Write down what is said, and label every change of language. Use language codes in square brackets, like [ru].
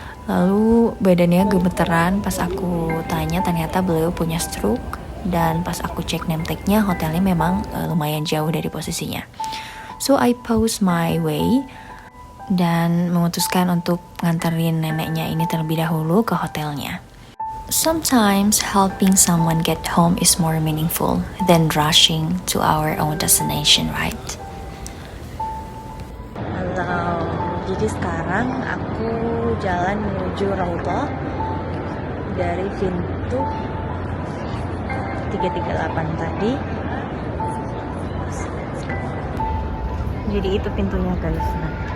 [id] Lalu badannya gemeteran pas aku tanya, ternyata beliau punya stroke. Dan pas aku cek name tag-nya, hotelnya memang lumayan jauh dari posisinya. [en] So I pause my way [id] dan memutuskan untuk nganterin neneknya ini terlebih dahulu ke hotelnya. [en] Sometimes helping someone get home is more meaningful than rushing to our own destination, right? [id] Halo, jadi sekarang aku jalan menuju Raudhah dari pintu 338 tadi. Jadi itu pintunya guys. Nah.